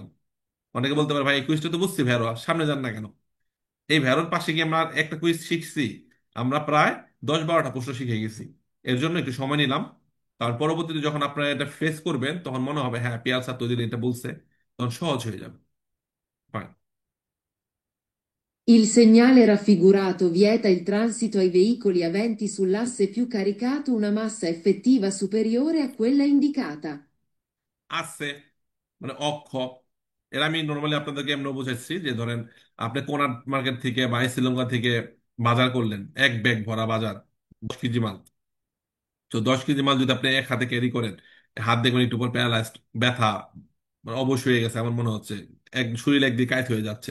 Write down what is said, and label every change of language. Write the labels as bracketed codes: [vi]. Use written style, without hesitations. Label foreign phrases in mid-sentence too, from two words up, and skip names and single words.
[bn] অনেকে বলতে পারে ভাই এই কুইজটা তো বুঝছি ভেরো, সামনে যান না কেন? এই ভেরোর পাশে গিয়ে আমরা একটা কুইজ শিখছি, আমরা প্রায় 10-12টা প্রশ্ন শিখে গেছি। এর জন্য একটু সময় নিলাম। তার পরবর্তীতে যখন আপনারা এটা ফেস করবেন তখন মনে হবে হ্যাঁ পিয়াল স্যার তো ওই দিন এটা বলছে, তখন সহজ হয়ে যাবে। Fine. [it] Il segnale raffigurato vieta il transito ai veicoli aventi sull'asse più caricato una massa effettiva superiore a quella indicata. [bn] আছে মানে অক্ষ। এর আমি নর্মালি আপনাদেরকে এমন বুঝাচ্ছি যে ধরেন আপনি কোনার মার্কেট থেকে বা শ্রীলঙ্কা থেকে বাজার করলেন, এক ব্যাগ ভরা বাজার, 10 কেজি মাল। তো 10 কেজি মাল যদি আপনি এক হাতে ক্যারি করেন, হাত দেখবেন একটু পর প্যারালাইজড, ব্যথা, মানে অবশ হয়ে গেছে এমন মনে হচ্ছে, এক শরীর একদিকে কাইত হয়ে যাচ্ছে।